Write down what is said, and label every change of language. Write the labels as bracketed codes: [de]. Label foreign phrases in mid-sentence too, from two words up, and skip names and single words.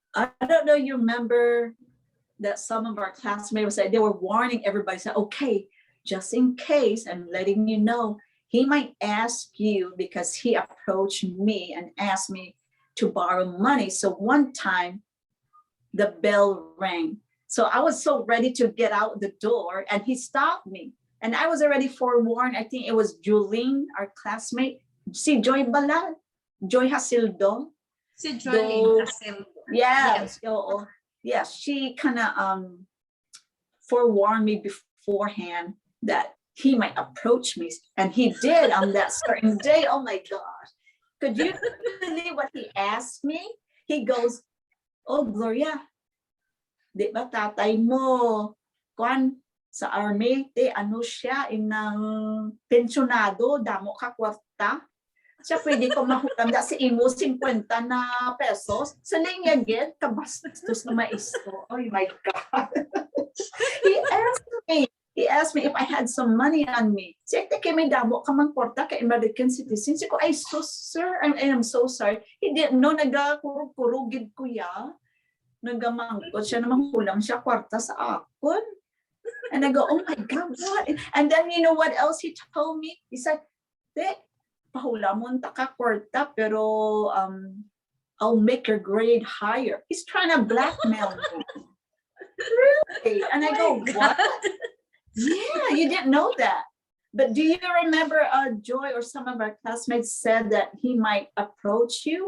[en] I don't know, you remember that some of our classmates said they were warning everybody, said, okay, just in case, I'm letting you know, he might ask you because he approached me and asked me to borrow money. So one time the bell rang. So I was so ready to get out the door and he stopped me. And I was already forewarned. I think it was Julene, our classmate. Si Joy Balal, Joy Hasildo. Si Jolene Casildo. Yes. Yes, she kind of forewarned me beforehand that he might approach me. And he did on that certain day. Oh my gosh. Could you believe what he asked me? He goes, [hil] oh, Gloria, di ba tatay mo, kwan, sa army, ano siya, inang pensionado, damo ka kwarta. Siya pwede ko mahutam da si imo 50 na pesos. Sa linya again, kabastos na maisto. [en] Oh my God. He asked me if I had some money on me. [hil] Siya, kay may damo ka mang kwarta kay [en] American citizen. [hil] Siya ko, sir, [en] I'm so sorry. He didn't know, [hil] nagakurugid ko ya. Nagamangkot siya, namang kulang siya kwarta sa akon. [en] And I go, oh my God, what? And then you know what else he told me? He said, [hil] pahula mo ta ka kwarta, pero [en] I'll make your grade higher. He's trying to blackmail me. Really? And I go, what? Yeah, you didn't know that. But do you remember Joy or some of our classmates said that he might approach you?